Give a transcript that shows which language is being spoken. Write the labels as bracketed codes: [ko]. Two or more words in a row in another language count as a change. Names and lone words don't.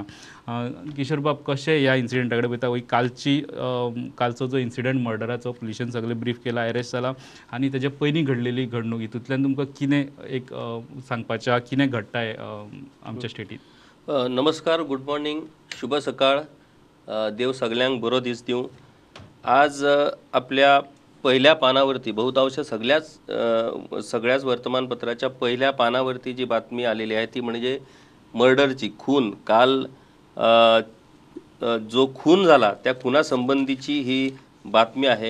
[kok] किशोर बाब, कशें ह्या इन्सिडंटा कडेन पळयता? कालचो जो इन्सिडंट मर्डराचो पुलिशेन सगळें ब्रीफ केला, अरेस्ट जाला, आनी तेजे पयलीं घडलेली घडणूक, हितूंतल्यान तुमकां कितें एक सांगपाचें आहा, कितें घडटाय आमच्या स्टेटींत? नमस्कार, [en] good morning, [kok] शुभ सकाळ. देव सगळ्यांक बरो दीस दिवं. [mr] आज आपल्या पहिल्या पानावरती बहुतांश सगळ्याच वर्तमानपत्राच्या पहिल्या पानावरती जी बातमी आलेली आहे ती म्हणजे मर्डरची, खून. काल जो खून झाला त्या खुनासंबंधीची ही बातमी आहे.